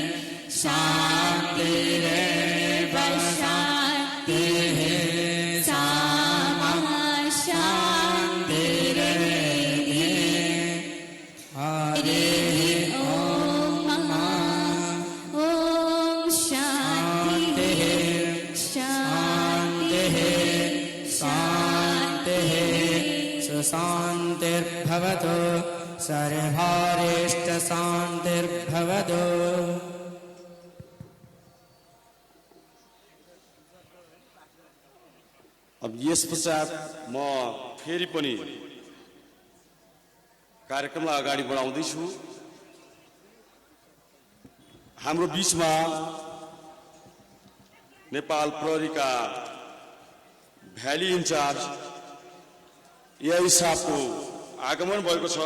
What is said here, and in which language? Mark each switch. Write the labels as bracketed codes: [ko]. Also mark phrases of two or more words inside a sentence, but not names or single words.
[sa] शान्तिरेव शान्तिः सामा शान्तिरेव हरिः ओम ओम शान्तिः शान्तिः शान्तिः सुशान्तिर्भवतु सर्वारिष्टशान्तिर्भवतु। [ne] अब यस पश्चात म फेरि पनि कार्यक्रमलाई अगाडि बढाउँदैछु। हाम्रो बीचमा नेपाल प्रहरीका [en] valley in-charge [ne] एआई साहबको आगमन भएको छ।